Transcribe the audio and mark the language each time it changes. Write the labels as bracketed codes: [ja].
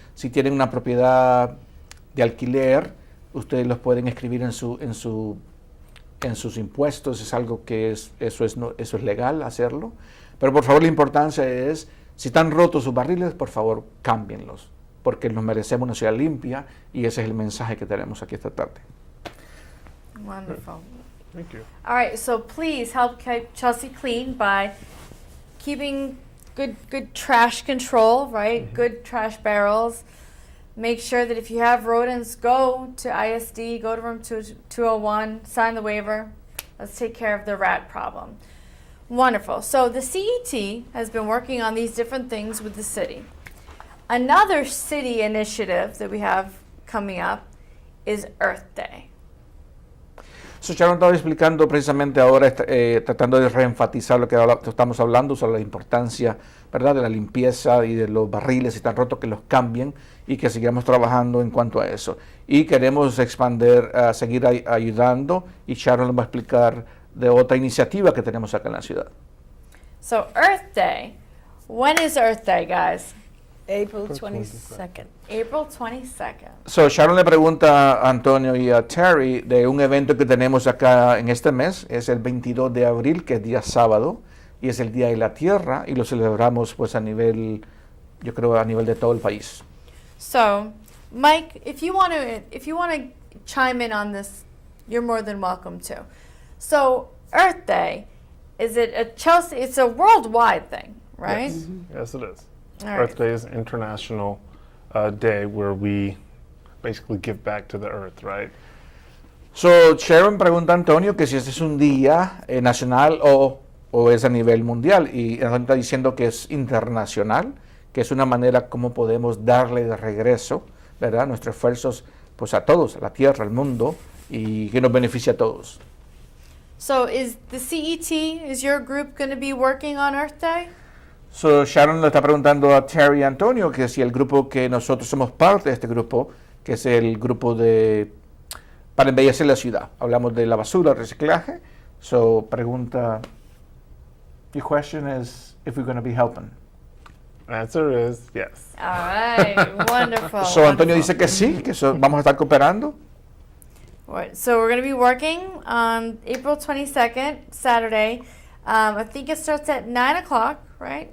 [es] Si tienen una propiedad de alquiler, ustedes los pueden escribir en sus impuestos. Es algo que eso es legal hacerlo. Pero por favor, la importancia es, si están rotos sus barriles, por favor, cámbienlos, porque nos merecemos una ciudad limpia y ese es el mensaje que tenemos aquí esta tarde. [en] Wonderful. Thank you. All right, so please help keep Chelsea clean by keeping good trash control, right? Good trash barrels. Make sure that if you have rodents, go to ISD, go to room 201, sign the waiver. Let's take care of the rat problem. Wonderful. So the CET has been working on these different things with the city. Another city initiative that we have coming up is Earth Day. [es] So Sharon estaba explicando precisamente ahora, tratando de reenfatizar lo que estamos hablando sobre la importancia, ¿verdad?, de la limpieza y de los barriles, si están rotos, que los cambien y que sigamos trabajando en cuanto a eso. Y queremos expandir, seguir ayudando, y Sharon nos va a explicar de otra iniciativa que tenemos acá en la ciudad. [en] So Earth Day, when is Earth Day, guys? April 22nd. April 22nd. [es] So Sharon le pregunta a Antonio y a Terry de un evento que tenemos acá en este mes. Es el 22 de abril, que es día sábado, y es el Día de la Tierra, y lo celebramos pues a nivel, yo creo, a nivel de todo el país. [en] So, Mike, if you want to chime in on this, you're more than welcome to. So, Earth Day, is it a Chelsea? It's a worldwide thing, right? Yes, yes it is. All right. Earth Day is an international day where we basically give back to the earth, right? [es] So Sharon pregunta a Antonio que si este es un día nacional o es a nivel mundial, y Antonio está diciendo que es internacional, que es una manera como podemos darle de regreso, ¿verdad?, nuestros esfuerzos pues a todos, a la tierra, al mundo, y que nos beneficia a todos. [en] So, is the CET, is your group going to be working on Earth Day? [es] So Sharon le está preguntando a Terry y Antonio que si el grupo, que nosotros somos parte de este grupo, que es el grupo para embellecer la ciudad. Hablamos de la basura, reciclaje. [en] So [es] pregunta, [en] your question is if we're going to be helping. Answer is yes. All right, wonderful. So Antonio wonderful. [es] dice que sí, que vamos a estar cooperando. [en] Right, so we're going to be working on April 22nd, Saturday. I think it starts at 9 o'clock, right?